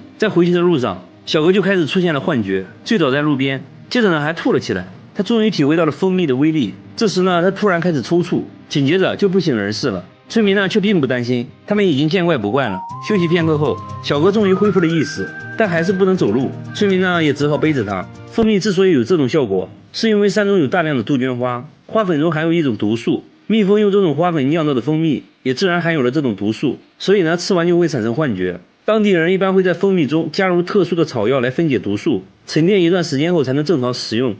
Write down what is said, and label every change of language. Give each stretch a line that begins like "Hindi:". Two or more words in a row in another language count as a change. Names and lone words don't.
Chinese: 在回去的路上，小哥就開始出現了幻覺，醉倒在路邊，接着呢還吐了起來。他終於體會到了蜂蜜的威力，這時呢他突然開始抽搐，緊接着就不省人事了。村民呢卻並不擔心，他們已經見怪不怪了。休息片刻後，小哥終於恢復了意識，但還是不能走路，村民呢也只好背着他。蜂蜜之所以有這種效果，是因為山中有大量的杜鹃花，花粉中含有一種毒素，蜜蜂用這種花粉釀造的蜂蜜也自然含有了這種毒素，所以呢吃完就会產生幻覺。當地人一般會在蜂蜜中加入特殊的草藥來分解毒素，沉澱一段時間後才能正常食用。